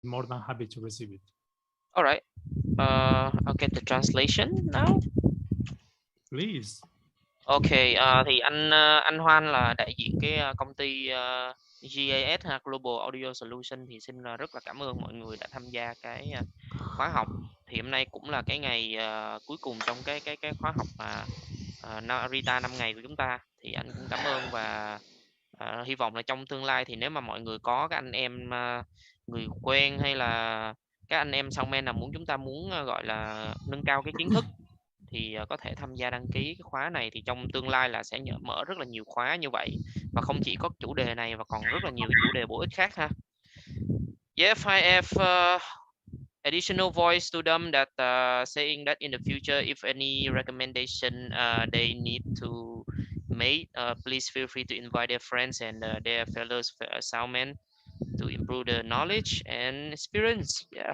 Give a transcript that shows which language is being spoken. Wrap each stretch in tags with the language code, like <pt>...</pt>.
<en>more than happy to receive it. All right. I'll get the translation now. Please.</en> <vi>Okay, thì anh Hoan là đại diện cái công ty GAS ha, Global Audio Solution, thì xin rất là cảm ơn mọi người đã tham gia cái khóa học. Thì hôm nay cũng là cái ngày cuối cùng trong cái khóa học mà Rita 5 ngày của chúng ta. Thì anh cũng cảm ơn và hy vọng là trong tương lai thì nếu mà mọi người có các anh em người quen hay là các anh em salesman nào chúng ta muốn gọi là nâng cao cái kiến thức thì có thể tham gia đăng ký cái khóa này, thì trong tương lai là sẽ mở rất là nhiều khóa như vậy, và không chỉ có chủ đề này và còn rất là nhiều chủ đề bổ ích khác ha.</vi> <en>If I have additional voice to them that saying that in the future if any recommendation they need to make, please feel free to invite their friends and their fellow salesmen to improve the knowledge and experience.</en>